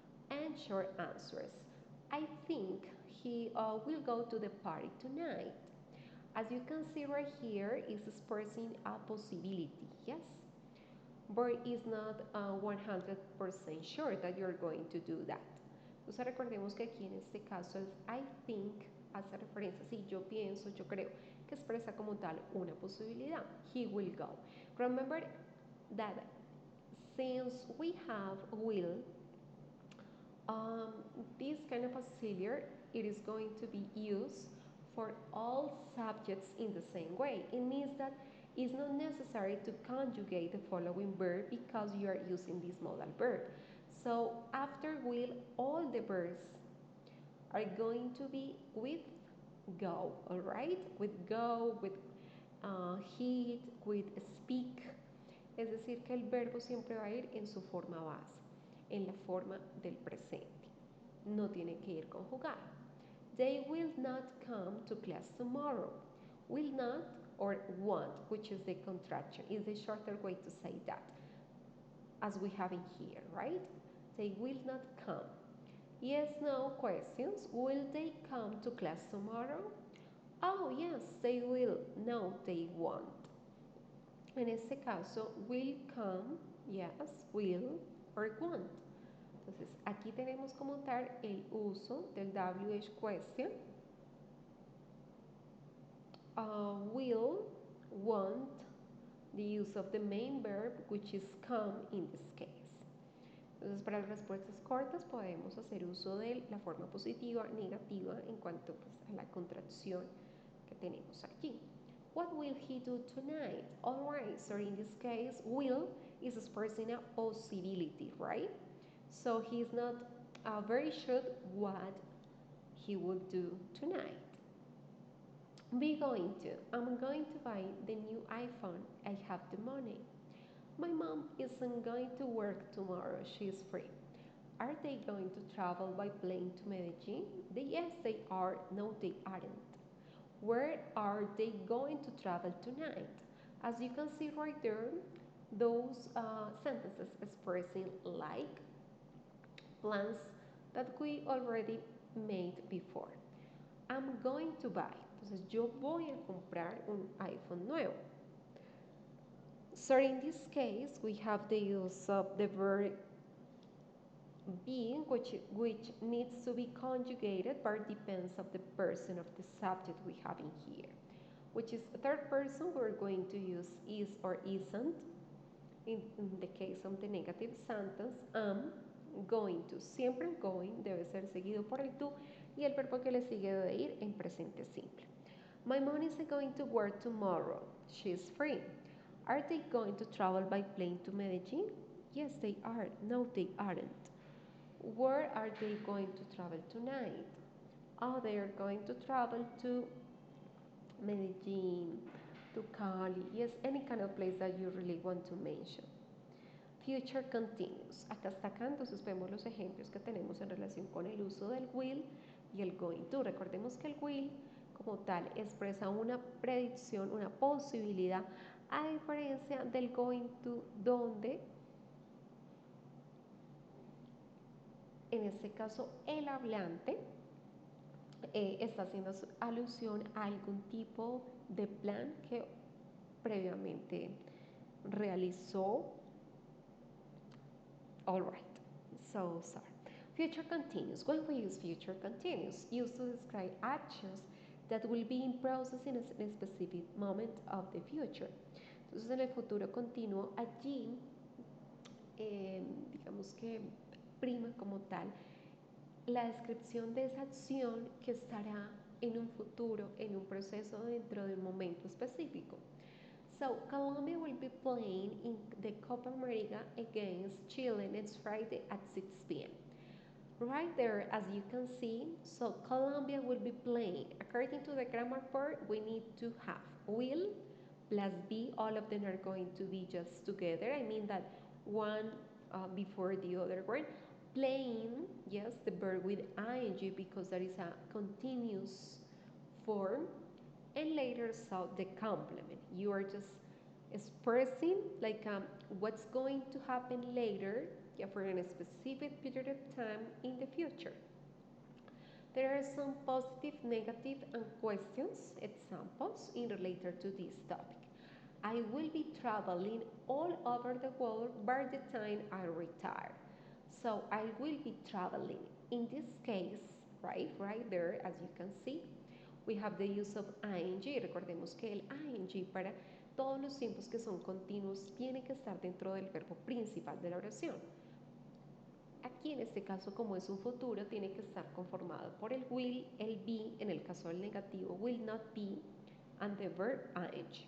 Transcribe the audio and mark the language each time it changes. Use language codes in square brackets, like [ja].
[en] And short answers. I think he will go to the party tonight. As you can see right here, is expressing a possibility, yes? But it's not 100% sure that you're going to do that. [es] Entonces recordemos que aquí en este caso el [en] I think [es] hace referencia, si yo pienso, yo creo, que expresa como tal una posibilidad. [en] He will go. Remember that since we have will, this kind of auxiliary, it is going to be used for all subjects in the same way. It means that it's not necessary to conjugate the following verb because you are using this modal verb. So after will, all the verbs are going to be with go, all right? With go, with hit, with speak. [es] Es decir, que el verbo siempre va a ir en su forma base, en la forma del presente. No tiene que ir conjugado. [en] They will not come to class tomorrow. Will not or won't, which is the contraction, is the shorter way to say that, as we have in here, right? They will not come. Yes, no questions. Will they come to class tomorrow? Oh, yes, they will. No, they won't. [es] En este caso, [en] will come, yes, will, or won't. [es] Entonces, aquí tenemos como tal el uso del WH question. [en] Will, won't, the use of the main verb, which is come in this case. [es] Entonces, para las respuestas cortas podemos hacer uso de la forma positiva, negativa, en cuanto pues, a la contracción que tenemos aquí. [en] What will he do tonight? All right, so in this case, will is expressing a possibility, right? So he's not very sure what he will do tonight. Be going to. I'm going to buy the new iPhone. I have the money. My mom isn't going to work tomorrow. She's free. Are they going to travel by plane to Medellin? Yes, they are. No, they aren't. Where are they going to travel tonight? As you can see right there, those sentences expressing like plans that we already made before. I'm going to buy. [es] Entonces, yo voy a comprar un iPhone nuevo. [en] So in this case, we have the use of the verb being, which needs to be conjugated, but depends of the person of the subject we have in here. Which is third person, we're going to use is or isn't. In the case of the negative sentence, I'm going to. [es] Siempre el going debe ser seguido por el to y el verbo que le sigue debe ir en presente simple. [en] My mom is going to work tomorrow. She's free. Are they going to travel by plane to Medellin? Yes, they are. No, they aren't. Where are they going to travel tonight? Oh, they are going to travel to Medellin, to Cali. Yes, any kind of place that you really want to mention. Future continuous. [es] Hasta acá entonces vemos los ejemplos que tenemos en relación con el uso del will y el going to. Recordemos que el will como tal expresa una predicción, una posibilidad, a diferencia del going to, donde en este caso el hablante está haciendo alusión a algún tipo de plan que previamente realizó. [en] All right, so sorry. Future continuous. When we use future continuous, used to describe actions that will be in process in a specific moment of the future. [es] Entonces, en el futuro continuo, allí, digamos que prima como tal la descripción de esa acción que estará en un futuro, en un proceso dentro de un momento específico. [en] So, Colombia will be playing in the Copa America against Chile next Friday at 6 p.m. Right there, as you can see, so Colombia will be playing. According to the grammar part, we need to have will plus be. All of them are going to be just together. I mean that one before the other word. Playing, yes, the verb with ing because that is a continuous form. And later, so the complement. You are just expressing like what's going to happen later, yeah, for a specific period of time in the future. There are some positive, negative, and questions, examples in related to this topic. I will be traveling all over the world by the time I retire. So I will be traveling. In this case, right there, as you can see, we have the use of ing. [es] Recordemos que el ing para todos los tiempos que son continuos tiene que estar dentro del verbo principal de la oración. Aquí en este caso, como es un futuro, tiene que estar conformado por el will, el be, en el caso del negativo, will not be, [en] and the verb ing.